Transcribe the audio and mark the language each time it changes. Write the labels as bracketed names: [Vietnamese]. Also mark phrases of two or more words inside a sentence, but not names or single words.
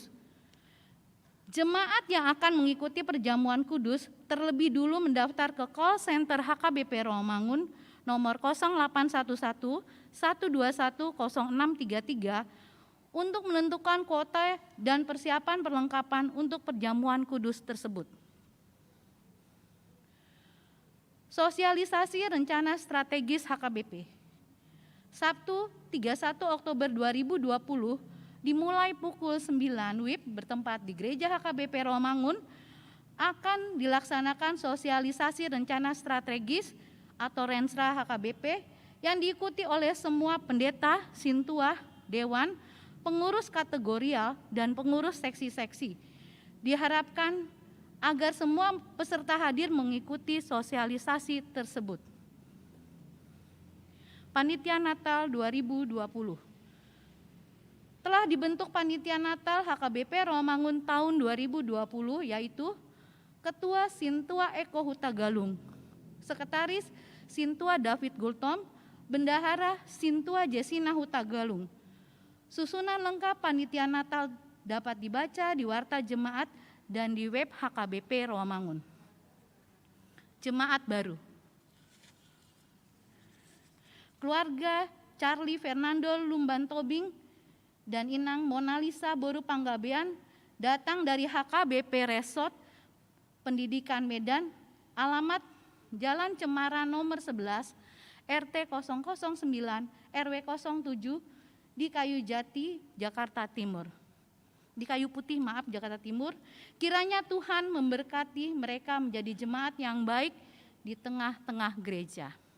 [Indonesian] Jemaat yang akan mengikuti perjamuan kudus terlebih dulu mendaftar ke call center HKBP Romangun nomor 0811 121 0633 untuk menentukan kuota dan persiapan perlengkapan untuk perjamuan kudus tersebut. Sosialisasi rencana strategis HKBP. Sabtu 31 Oktober 2020 dimulai pukul 9 WIB bertempat di Gereja HKBP Romangun akan dilaksanakan sosialisasi rencana strategis atau Renstra HKBP yang diikuti oleh semua pendeta, sintua, dewan, pengurus kategorial, dan pengurus seksi-seksi. Diharapkan agar semua peserta hadir mengikuti sosialisasi tersebut. Panitia Natal 2020. Telah dibentuk Panitia Natal HKBP Romangun tahun 2020, yaitu Ketua Sintua Eko Hutagalung, Sekretaris Sintua David Gultom, Bendahara Sintua Jesina Hutagalung. Susunan lengkap Panitia Natal dapat dibaca di Warta Jemaat dan di web HKBP Romangun. Jemaat baru. Keluarga Charlie Fernando Lumban Tobing dan Inang Monalisa Boru Panggabean datang dari HKBP Resort Pendidikan Medan, alamat Jalan Cemara nomor 11, RT 009, RW 07 di Kayu Jati, Jakarta Timur. Di Kayu Putih, Jakarta Timur. Kiranya Tuhan memberkati mereka menjadi jemaat yang baik di tengah-tengah gereja.